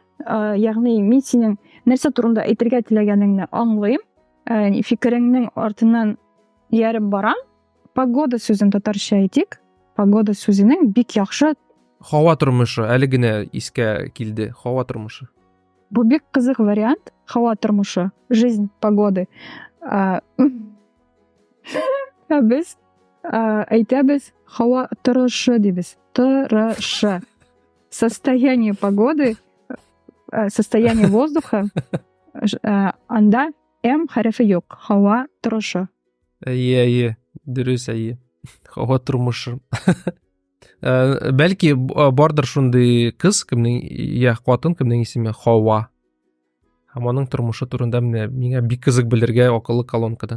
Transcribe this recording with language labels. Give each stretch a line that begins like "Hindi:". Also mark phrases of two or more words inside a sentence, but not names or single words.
Tatar: Ягъни мин синең нәрсә турында әйтергә теләгәнеңне аңлыйм. Фикереңнең артыннан ярып барам. Погода сүзен татарча әйтик. Погода сүзенең бик яхшы. Һава тормышы, әле генә искә килде. Һава тормышы. Бу бик кызык вариант. Һава тормышы,
Russian: жизнь погоды.
Tatar: Без әйтәбез һава торышы дибез. Торышы.
Russian: Состояние погоды, состояние воздуха,
Tatar: анда М хәрефе юк. Һава торышы. Әйе, дөрес, әйе. Һава тормышы. Бәлки бардыр шундый кыз, кемнең я хатын, кемнең исеме Һава. Һәм аның тормышы турында миңа бик кызык белергә акыллы колонкадан.